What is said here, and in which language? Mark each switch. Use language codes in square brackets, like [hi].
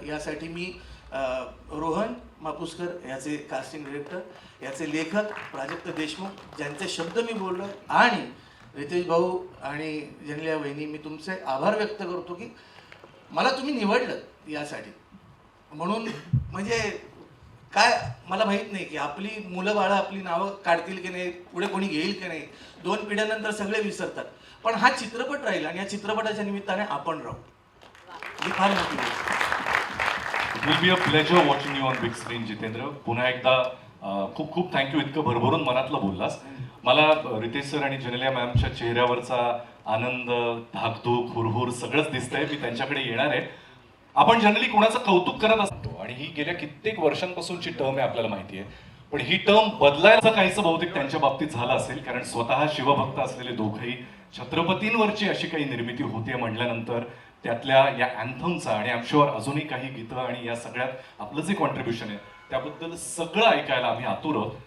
[mr] यासाठी मी रोहन मापुसकर याचे casting director, याचे लेखक प्राजक्त देशमुख ज्यांचे शब्द मी बोललो, आणि रितेश भाऊ आणि जिनेलिया वहिनी, मी तुमचे आभार व्यक्त करतो की मला तुम्ही निवडलं यासाठी. म्हणून म्हणजे काय मला माहीत नाही की आपली मुलं बाळं आपली नावं काढतील की नाही, पुढे कोणी घेईल की नाही, 2 पिढ्यानंतर सगळे विसरतात, पण हा चित्रपट राहील आणि या चित्रपटाच्या निमित्ताने आपण राहू. ही फार मोठी गोष्ट. [en] It will be a pleasure watching you on big screen, Jitendra. [mr] पुन्हा एकदा खूप खूप थँक्यू, इतकं भरभरून मनातलं बोललास. मला रितेश सर आणि जिनेलिया मॅमच्या चेहऱ्यावरचा आनंद, धाकधूक, हुरहुर सगळंच दिसतंय. मी त्यांच्याकडे येणार आहे. आपण जनरली कोणाचं कौतुक करत असतो आणि ही गेल्या कित्येक वर्षांपासूनची टर्म आहे आपल्याला माहिती आहे, पण ही टर्म बदलायचं काहीच बहुतेक त्यांच्या बाबतीत झालं असेल, कारण स्वतः शिवभक्त असलेले दोघंही छत्रपतींवरची अशी काही निर्मिती होते म्हटल्यानंतर त्यातल्या या अँथमचा आणि [en] I am sure [mr] अजूनही काही गीतं आणि या सगळ्यात आपलं जे कॉन्ट्रीब्युशन आहे त्याबद्दल सगळं ऐकायला आम्ही आतुर आहोत.